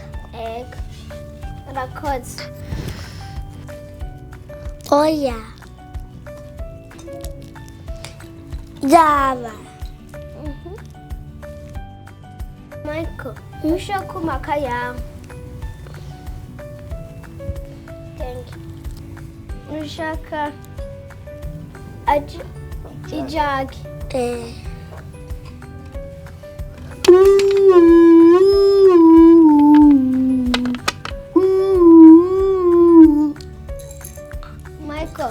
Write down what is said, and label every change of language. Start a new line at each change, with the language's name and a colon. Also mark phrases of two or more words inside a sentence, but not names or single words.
Rundi: Ego. Urakoze. Oya. Raba. Michael, ushaka kumaka yawe.
English: Thank you.
Rundi: Ushaka ijagi. Michael.